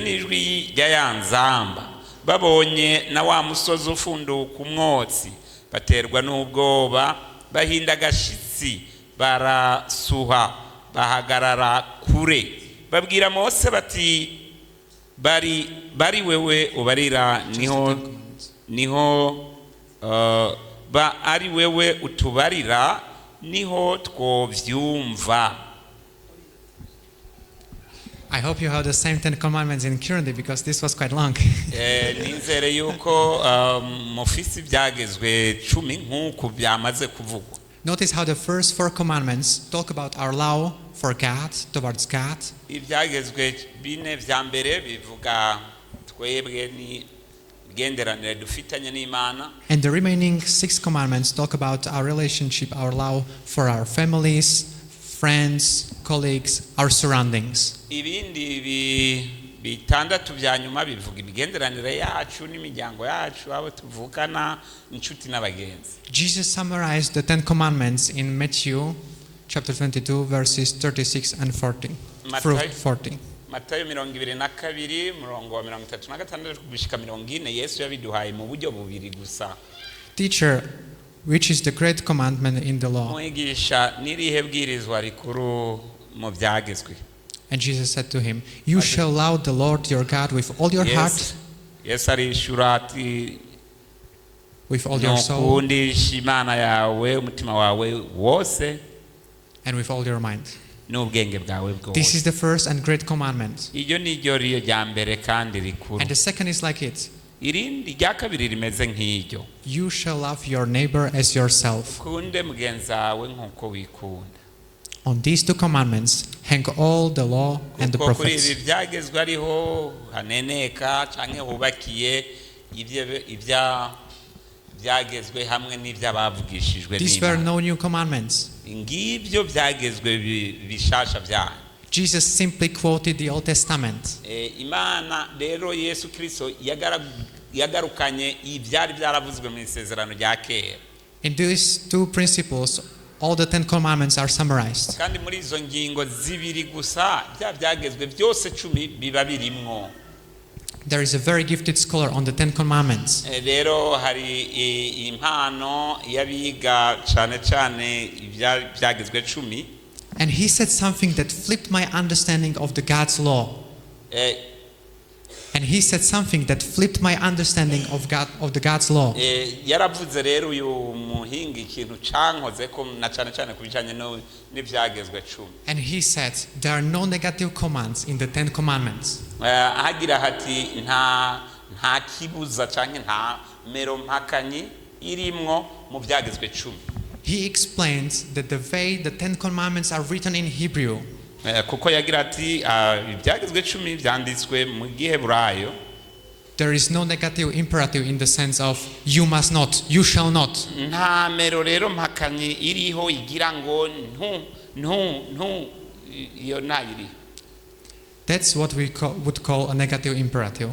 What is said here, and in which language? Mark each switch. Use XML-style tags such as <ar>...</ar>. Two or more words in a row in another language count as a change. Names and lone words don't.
<rn>n'ijwi rya ya nzamba, babonye na wa musozi ufunduka umwotsi, baterwa n'ubwoba, bahinda agashitsi, barasuha, bahagarara kure, babwira Mose bati bari wewe ubarira niho ari wewe utubarira niho twovyumva.</rn> <en>I hope you have the same 10 commandments in Kirundi because this was quite long.</en> <rn>Nizere yuko mufisi byagezwe 10 nkuko byamaze kuvugwa.</rn> <en>Notice how the first 4 commandments talk about our law for God, towards God.</en> <rn>Ibyagezwe 4 vya mbere bivuga twebwe ni genderanire dufitanye n'Imana.</rn> <en>And the remaining 6 commandments talk about our relationship, our law for our families, friends, colleagues, our surroundings.</en> <rn>Ibindi bitandatu bya nyuma bivuga imigenderanire yacu n'imiryango yacu, abo tuvukana, inshuti n'abagenzi.</rn> <en>Jesus summarized the 10 commandments in Matthew chapter 22 verses 36 and 40.</en> <rn>Matayo 22 murongo wa 36 kubishika 40 Yesu yabiduhaye mu buryo bubiri gusa.</rn> <en>Teacher, which is the great commandment in the law?</en> <rn>Mwigisha nirihe bwirizwa rikuru mu byagezwe?</rn> <en>And Jesus said to him, you shall love the Lord your God with all your heart,</en> <rn>yes arishura ati</rn> <en>with all your soul,</en> <rn>Imana yawe umutima wawe wose,</rn> <en>and with all your mind.</en> <rn>n'ubwenge bwawe bwose.</rn> <en>This is the first and great commandment.</en> <rn>Iyo ni ryo rya mbere kandi rikuru.</rn> <en>And the second is like it.</en> <rn>Irindi rya kabiri rimeze nk'iryo.</rn> <en>You shall love your neighbor as yourself.</en> <rn>Kunde mugenzi wawe nkuko wikunda.</rn> <en>On these 2 commandments hang all the law and the prophets.</en> <rn>Kuri ibi byagezwe ariho haneneka canke hubakiye byagezwe hamwe n'ibyabavugishijwe n'Imana.</rn> <en>These were no new commandments.</en> <rn>Ngibyo byagezwe bishasha bya.</rn> <en>Jesus simply quoted the Old Testament.</en> <rn>Imana rero Yesu Kristo yagarukanye ibyari byaravuzwe mu isezerano rya kera.</rn> <en>In these 2 principles, all the 10 commandments are summarized.</en> <rn>Kandi muri izo ngingo zibiri gusa byagezwe byose 10 biba birimwo.</rn> <en>There is a very gifted scholar on the 10 commandments.</en> <rn>Rero hari impano yabiga cyane byagezwe 10.</rn> <en>And he said something that flipped my understanding of the God's law. And he said something that flipped my understanding of the God's law.</en> <rn>Yaravuze rero uyu muhinga ikintu cankoze ko na cyane kubijanye n'ibyagezwe 10.</rn> <en>And he said there are no negative commands in the 10 commandments.</en> <rn>Ahagira hati nta kibuza canke nta mero mpakanyi irimwo mu byagezwe 10.</rn> <en>He explains that the way the 10 commandments are written in Hebrew,</en> <rn>kuko yagira ati ibyagezwe 10 byanditswe mu giheburayo.</rn> <en>There is no negative imperative in the sense of you must not, you shall not.</en> <rn>Nta mero rero mpakanyi iriho igira ngo iyo ntayiri.</rn> <en>That's what we would call a negative imperative.</en>